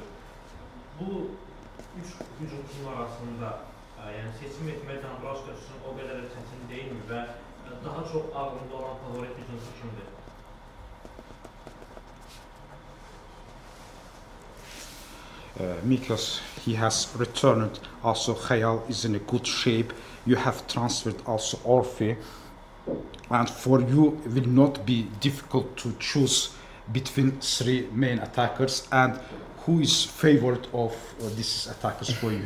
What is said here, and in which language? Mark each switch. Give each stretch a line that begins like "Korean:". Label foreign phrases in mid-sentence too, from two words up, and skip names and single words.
Azerbaijani: Bu üç hücumçunun arasında yəni seçim etmək Dambrauska üçün o qədər də çətin deyilmi və daha çox ağlında olan favorit hücumçu kimdir?
English: Miklos, he has returned. Also, Khayal is in a good shape. You have transferred also Orfi. And for you, it will not be difficult to choose between three main attackers. And who is favorite of these attackers for you?